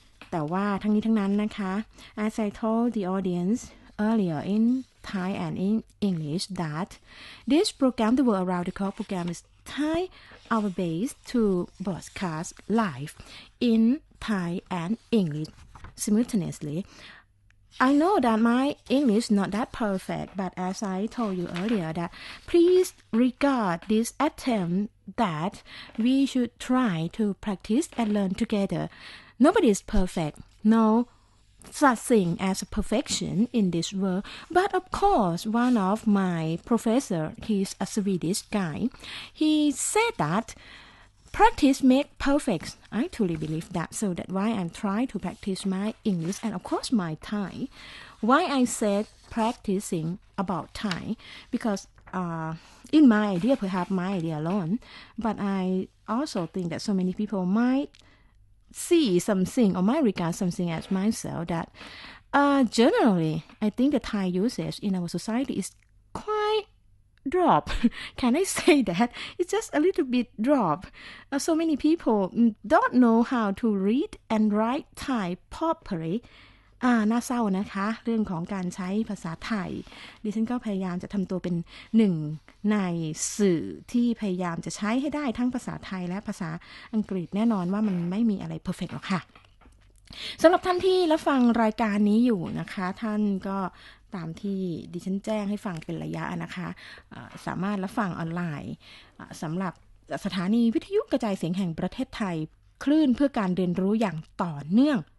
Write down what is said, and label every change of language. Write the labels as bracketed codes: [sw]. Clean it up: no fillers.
[th] แต่ว่าทั้งนี้ทั้งนั้นนะคะ [en] as I told the audience earlier in Thai and in English that this program the World Around the Clock program is Thai our base to broadcast live in Thai and English simultaneously I know that my English is not that perfect, but as I told you earlier, that please regard this attempt that we should try to practice and learn together. Nobody is perfect. No such thing as perfection in this world. But of course, one of my professor, he's a Swedish guy, he said that.Practice make perfect. I truly believe that. So that's why I'm trying to practice my English and of course my Thai. Why I said practicing about Thai? Because in my idea, perhaps my idea alone, but I also think that so many people might see something or might regard something as myself that generally, I think the Thai usage in our society is quite drop. Can I say that? It's just a little bit drop. So many people don't know how to read and write Thai properly. [th] น่าเศร้านะคะเรื่องของการใช้ภาษาไทยดิฉันก็พยายามจะทำตัวเป็นหนึ่งในสื่อที่พยายามจะใช้ให้ได้ทั้งภาษาไทยและภาษาอังกฤษแน่นอนว่ามันไม่มีอะไร perfect หรอกค่ะ สำหรับท่านที่รับฟังรายการนี้อยู่นะคะท่านก็ตามที่ดิฉันแจ้งให้ฟังเป็นระยะนะคะสามารถรับฟังออนไลน์สำหรับสถานีวิทยุกระจายเสียงแห่งประเทศไทยคลื่นเพื่อการเรียนรู้อย่างต่อเนื่อง